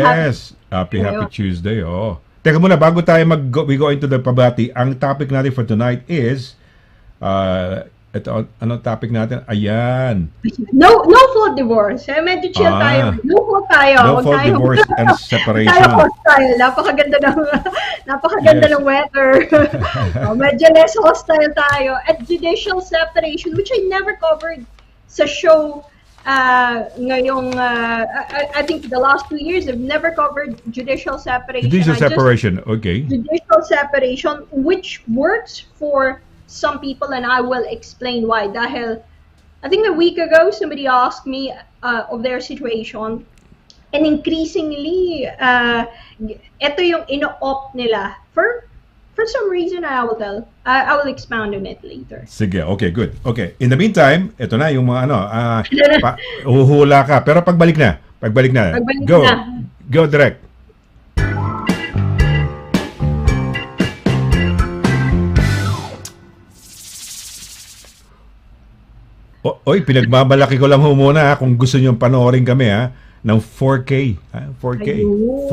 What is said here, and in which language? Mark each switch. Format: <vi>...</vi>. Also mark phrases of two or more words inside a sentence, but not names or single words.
<en>Happy Tuesday.</en> <tl>Oh. Teka muna, bago tayo</tl> <en>we go into the</en> <tl>pabati, ang topic natin</tl> <en>for tonight is</en> <tl>ito, anong topic natin? Ayan.</tl> <en>No fault divorce.</en> <tl>Medyo chill tayo.</tl> <en>No fault tayo. No fault divorce and separation.</en> <tl>Tayo hostile. Napakaganda ng weather. Medyo</tl> <en>less hostile</en> <tl>tayo.</tl> <en>At judicial separation, which I never covered sa show ngayong, I think the last 2 years, I've never covered judicial separation. Judicial separation, okay. Judicial separation, which works for some people, and I will explain why. Dahil, I think a week ago, somebody asked me of their situation, and increasingly,</en> <tl>ito yung ino-opt nila for some reason.</tl> <en>I will expound on it later. Sige, okay, good. Okay, in the meantime,</en> <tl>ito na yung mga uhuhula ka. Pero pagbalik na.</tl> <en>Go.</en> <tl>Na.</tl> <en>Go direct.</en> <tl>Oy, pinagmamalaki ko lang muna kung gusto niyo panoorin kami ng 4K. 4K. Ayun.</tl>